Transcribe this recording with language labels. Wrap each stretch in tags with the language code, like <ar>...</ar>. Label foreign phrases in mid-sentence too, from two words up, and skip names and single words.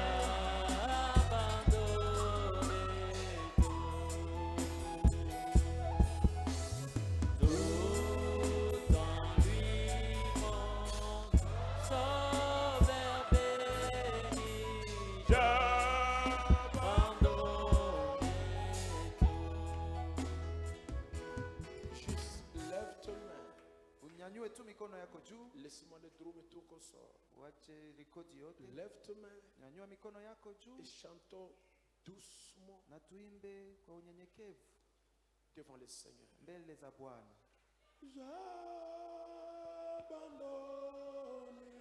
<fr>Tout en lui, mon sauveur béni. J'abandonne tout. Juste lève ton main.</fr> <sw>Unyanyue tu mikono yako juu.</sw> <fr>Laisse-moi le trouver tout comme ça.</fr> <sw>Uache rekodi yote.</sw> <fr>Lève ta main</fr> <sw>Nyanyua mikono yako juu.</sw> <fr>et chantons doucement</fr> <sw>Na tuimbe kwa unyenyekevu</sw> <fr>devant le Seigneur.</fr> <sw>mbele za Bwana.</sw> <fr>J'abandonne.</fr>